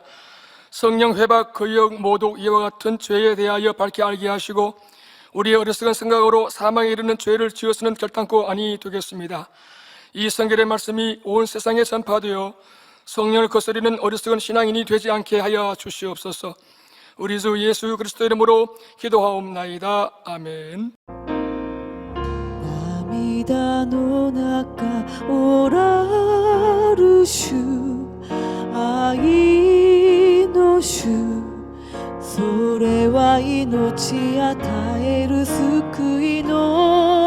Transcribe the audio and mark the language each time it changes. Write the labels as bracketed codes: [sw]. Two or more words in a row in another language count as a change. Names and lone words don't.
[ko] 성령 회박, 거역, 모독 이와 같은 죄에 대하여 밝히 알게 하시고 우리의 어리석은 생각으로 사망에 이르는 죄를 지어서는 결단코 아니 되겠습니다. 이 성결의 말씀이 온 세상에 전파되어 성령을 거스리는 어리석은 신앙인이 되지 않게 하여 주시옵소서. 우리 주 예수 그리스도 이름으로 기도하옵나이다. 아멘. [ja] 涙の中おらる主、愛の主、それは命与える救いの